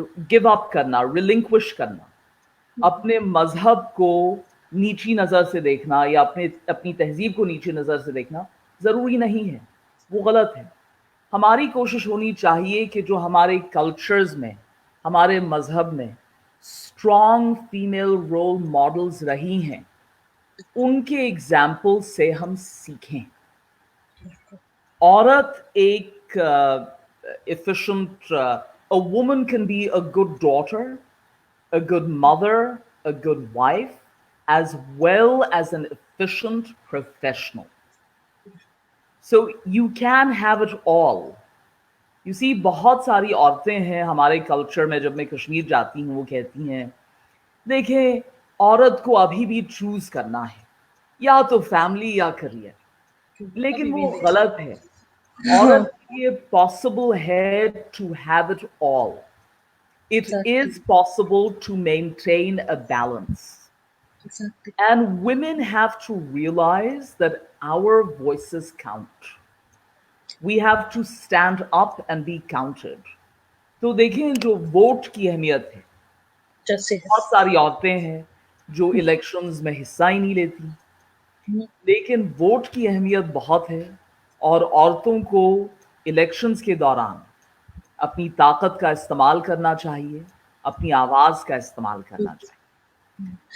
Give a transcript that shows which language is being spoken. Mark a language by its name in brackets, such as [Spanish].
[Urdu] Give up کرنا, relinquish کرنا, اپنے مذہب کو نیچی نظر سے دیکھنا یا اپنی تہذیب کو نیچی نظر سے دیکھنا ضروری نہیں ہے, وہ غلط ہے. ہماری کوشش ہونی چاہیے کہ جو ہمارے کلچرز میں, ہمارے مذہب میں اسٹرانگ فیمیل رول ماڈلز رہی ہیں, ان کے ایگزامپل سے ہم سیکھیں. عورت ایک [English] efficient, a woman can be a good daughter, a good mother, a good wife, as well as an efficient professional. So you can have it all. You see, [Urdu] بہت ساری عورتیں ہیں ہمارے کلچر میں, جب میں کشمیر جاتی ہوں وہ کہتی ہیں دیکھیں عورت کو ابھی بھی چوز کرنا ہے, یا تو فیملی یا کریئر. لیکن وہ غلط ہے. عورت کے لیے پاسبل ہے [English] To have it all. It is possible to maintain a balance. Exactly. And women have to realize that our voices count. We have to stand up and be counted. [Urdu] تو دیکھیں جو ووٹ کی اہمیت ہے, بہت ساری عورتیں ہیں جو الیکشنز میں حصہ ہی نہیں لیتی, لیکن ووٹ کی اہمیت بہت ہے, اور عورتوں کو الیکشنز کے دوران اپنی طاقت کا استعمال کرنا چاہیے, اپنی آواز کا استعمال کرنا چاہیے.